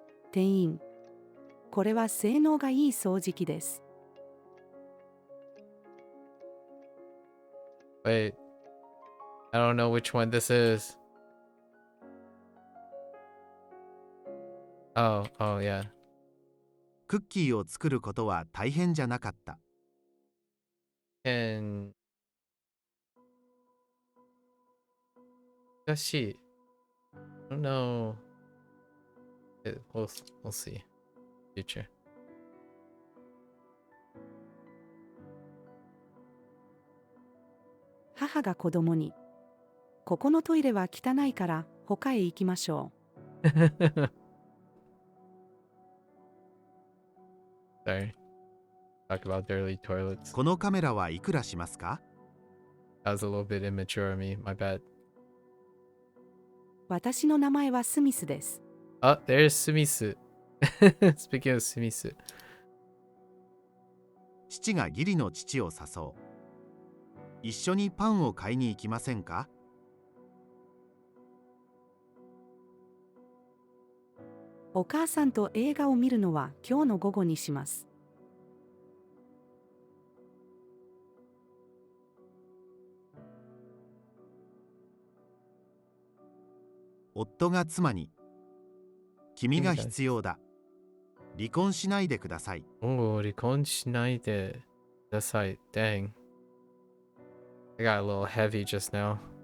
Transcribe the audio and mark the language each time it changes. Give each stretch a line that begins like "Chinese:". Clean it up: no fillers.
Japanese: 店員、これは性能がいい掃除機です。
English: Wait, I don't know which one this is. Oh, yeah.
Japanese: クッキーを作ることは大変じゃなかった。難しい。
English: I don't know. We'll see. Future.
Japanese: 母が子供に、ここのトイレは汚いから他へ行きましょう。
English: Sorry. Talk about dirty toilets.
Japanese: このカメラはいくらしますか？
English: That was a little bit immature of me. My bad.
Japanese: 私の名前はスミスです。
English: Oh, there's スミス。 Speaking of スミス。
Japanese: 父が義理の父を誘う。一緒にパンを買いに行きませんか？お母さんと映画を見るのは今日の午後にします。夫が妻に、君が必要だ。離婚しないでください。離婚しないでください。
English: Dang. I got a little heavy just now.